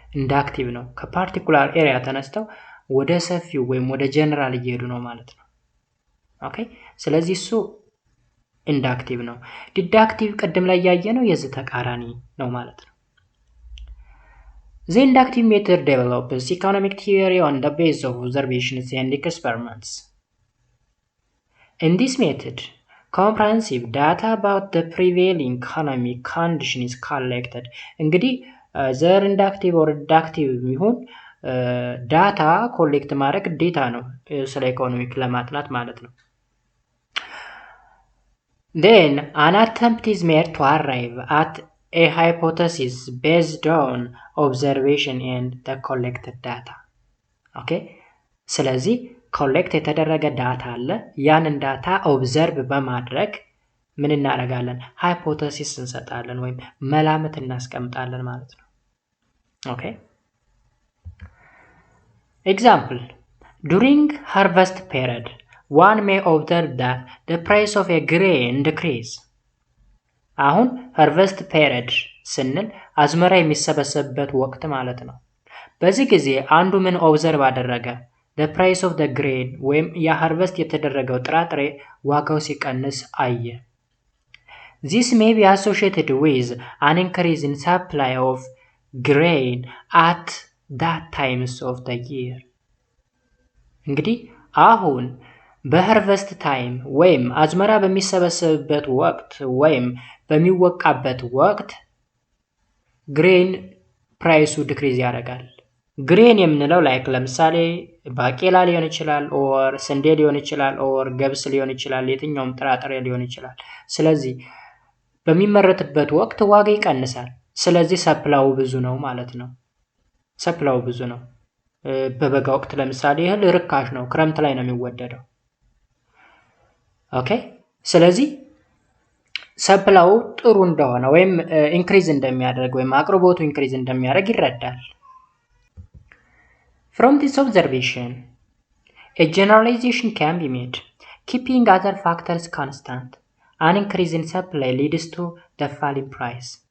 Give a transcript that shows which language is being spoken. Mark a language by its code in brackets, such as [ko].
[am] ኢንዳክቲቭ ነው። ከፓርቲኩላር ኤሪያ ተነስተው ወደ ሰፊው ወይም ወደ ጀነራል እየሄዱ ነው ማለት ነው። ኦኬ ስለዚህ እሱ ኢንዳክቲቭ ነው። ዲዳክቲቭ ቀደም ላይ ያየነው የዚህ ተቃራኒ ነው ማለት ነው። [en] The inductive method develops economic theory on the basis of observations and experiments. In this method, comprehensive data about the prevailing economic condition is collected. [am] እንግዲህ ዘር ኢንዳክቲቭ or deductive ቢሆን ዳታ ኮሌክት ማድረግ ዴታ ነው ስለ ኢኮኖሚክ ለማጥናት ማለት ነው። [en] Then an attempt is made to arrive at a hypothesis based on observation and the collected data. Okay? [am] ስለዚህ ኮሌክት የተደረገ ዳታ አለ። ያንን ዳታ ኦብዘርቭ በማድረግ ምን እናደርጋለን? ሃይፖቴሲስ እንሰጣለን ወይም መላምት እናስቀምጣለን ማለት ነው። ኦኬ ኤግዛምፕል [en] during harvest period one may observe that the price of a grain decrease. [am] አሁን harvest period ስንል አዝመራ የሚሰበሰብበት ወቅት ማለት ነው። በዚህ ጊዜ አንዱ ምን ኦብዘርቭ አደረገ? [en] the price of the grain [am] ወይም የሃርቨስት የተደረገው ጥራጥሬ ዋጋው ሲቀንስ አየ። [en] This may be associated with an increase in supply of grain at that times of the year. [am] እንግዲህ አሁን በሃርቨስት ታይም ወይም አዝመራ በሚሰበሰብበት ወቅት ወይም በሚወቃበት ወቅት ግሬን ፕራይሱ ዲክሪዝ ያደርጋል። ግሬን የምንለው ላይክ ለምሳሌ ባቄላ ሊሆን ይችላል ኦር ስንዴ ሊሆን ይችላል ኦር ገብስ ሊሆን ይችላል የትኛውም ጥራጥሬ ሊሆን ይችላል። ስለዚህ በሚመረትበት ወቅት ዋጋ ይቀንሳል። ስለዚህ ሰፕላው ብዙ ነው ማለት ነው። ሰፕላው ብዙ ነው። በበጋ ወቅት ለምሳሌ እህል ርካሽ ነው፣ ክረምት ላይ ነው የሚወደደው። ኦኬ ስለዚህ ሰፕላው ጥሩ እንደሆነ ወይም ኢንክሪዝ እንደሚያደርግ ወይም አቅርቦቱ ኢንክሪዝ እንደሚያደርግ ይረዳል። [en] From this observation, a generalization can be made. Keeping other factors constant, an increase in supply leads to the falling price.